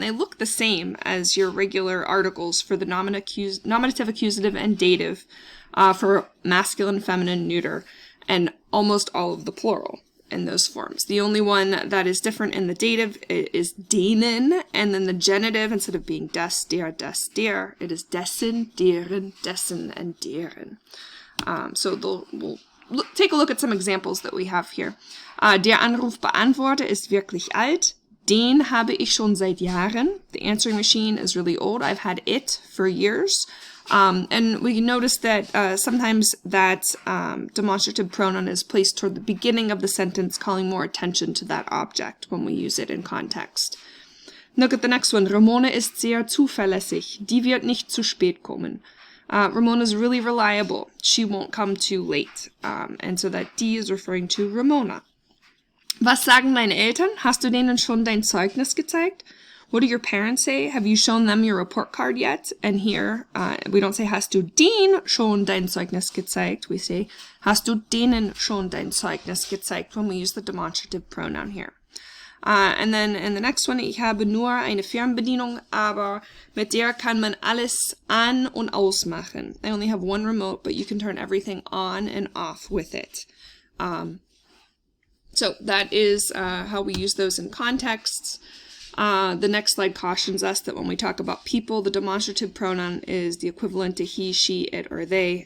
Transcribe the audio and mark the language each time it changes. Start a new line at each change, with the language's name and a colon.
English: They look the same as your regular articles for the nominative, accusative, and dative for masculine, feminine, neuter, and almost all of the plural in those forms. The only one that is different in the dative is denen, and then the genitive, instead of being des, der, it is dessen, deren, dessen, and deren. We'll take a look at some examples that we have here.
German: Der Anrufbeantworter ist wirklich alt. Den habe ich schon seit Jahren.
English: The answering machine is really old. I've had it for years. And we notice that sometimes that demonstrative pronoun is placed toward the beginning of the sentence, calling more attention to that object when we use it in context. Look at the next one.
German: Ramona ist sehr zuverlässig. Die wird nicht zu spät kommen.
English: Ramona's really reliable. She won't come too late. And so that die is referring to Ramona.
German: Was sagen deine Eltern? Hast du denen schon dein Zeugnis gezeigt?
English: What do your parents say? Have you shown them your report card yet? And here, we don't say,
German: hast du den schon dein Zeugnis gezeigt?
English: We say,
German: hast du denen schon dein Zeugnis gezeigt?
English: When we use the demonstrative pronoun here. And then in the next one,
German: ich habe nur eine Fernbedienung, aber mit der kann man alles an und ausmachen.
English: I only have one remote, but you can turn everything on and off with it. So that is how we use those in contexts. The next slide cautions us that when we talk about people, the demonstrative pronoun is the equivalent to he, she, it, or they.